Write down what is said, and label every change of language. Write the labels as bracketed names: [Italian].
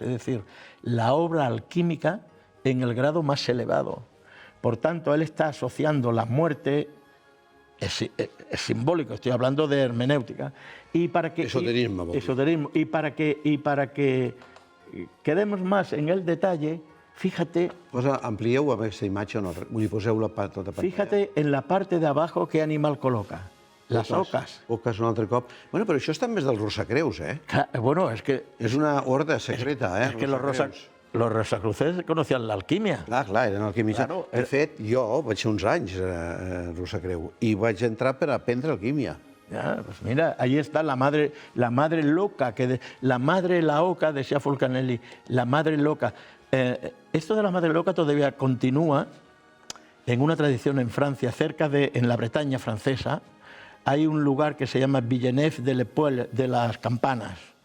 [Spanish] Es decir, la obra alquímica en el grado más elevado. Por tanto, él está asociando la muerte, es simbólico, estoy hablando de hermenéutica, y para que... Esoterismo. Y para que quedemos más en el detalle, fíjate... [Catalan] Amplieu a aquesta imatge, poseu-la tota pantalla. [Spanish] Fíjate en la parte de abajo qué animal coloca. Las ocas. [Catalan] Ocas un altre cop. Bueno, però això està més dels Rosacreus, [Spanish] Bueno, es que... [Catalan] És una horda secreta, [Spanish] Es que los rosacruces conocían la alquimia. [Catalan] Clar, eren alquimistes. [Spanish] Claro, [Catalan] de fet, jo vaig ser uns anys a Rosacreu i vaig entrar per aprendre alquímia. [Spanish] Ya, pues mira, ahí está la madre loca, la oca, decía Fulcanelli, la madre loca. Esto de la madre loca todavía continúa en una tradición en Francia, en la Bretaña francesa. Hay un lugar que se llama Villeneuve de l'Épaule, de las campanas.